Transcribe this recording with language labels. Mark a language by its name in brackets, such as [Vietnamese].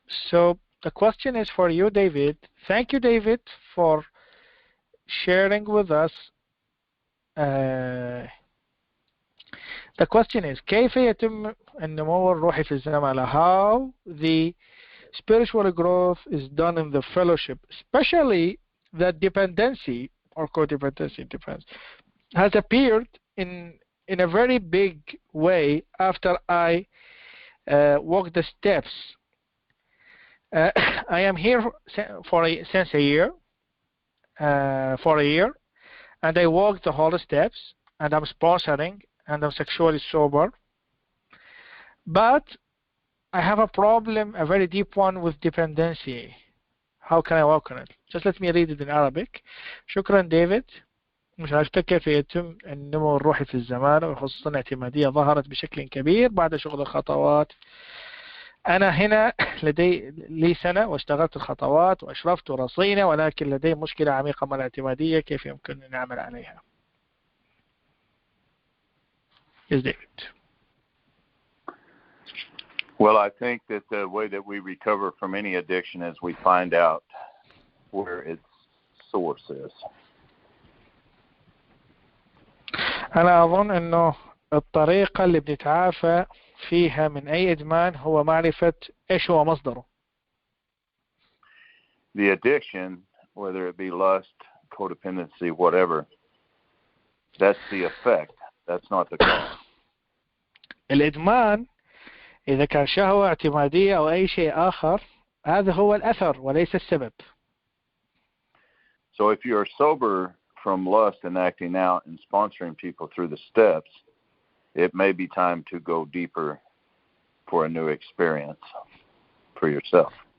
[English] So the question is for you, David. Thank you, David, for sharing with us. The question is [Arabic] كيف يتم النمو الروحي في الزمالة? [English] How the spiritual growth is done in the fellowship, especially that dependency or codependency, depends, has appeared in a very big way after I walked the steps. I am here since a year, for a year, and I walked the whole steps, and I'm sponsoring, and I'm sexually sober. But I have a problem, a very deep one, with dependency. How can I work on it? Just let me read it in Arabic. [Arabic] شكرا ديفيد. مشاركتك كيف يتم النمو الروحي في الزمالة وخصوصا اعتمادية ظهرت بشكل كبير بعد شغل الخطوات. أنا هنا لي سنة واشتغلت الخطوات وأشرفت ورصينة، ولكن لدي مشكلة عميقة مع الاعتمادية. كيف يمكن أن نعمل عليها؟ [English] Yes, David. Well, I think that the way that we recover from any addiction is we find out where its source is. [Arabic] أنا أظن أنه الطريقة اللي بنتعافى فيها من أي إدمان هو معرفة إيش هو مصدره. [English] The addiction, whether it be lust, codependency, whatever, that's the effect. That's not the cause. [Arabic] الإدمان إذا كان شهوة اعتمادية أو أي شيء آخر، هذا هو الأثر وليس السبب. [English] So if you're sober from lust and acting out and sponsoring people through the steps, it may be time to go deeper for a new experience for yourself.